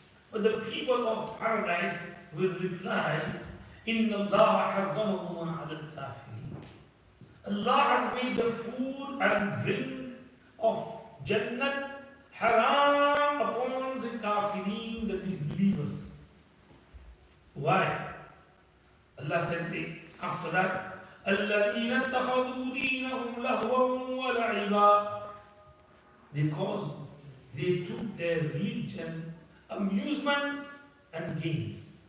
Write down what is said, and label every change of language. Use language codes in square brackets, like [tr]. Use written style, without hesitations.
[en] But the people of paradise will reply, [ar] Inna Allah harramahuma ala al-kafirin. [en] Allah has made the food and drink of Jannat haram upon the kafirin, the disbelievers. Why? Allah said after that, [ar] الَّذِينَ اتَّخَذُوا دِينَهُمْ لَهْوًا وَلَعِبًا. [en] Because they took their religion, amusements and games.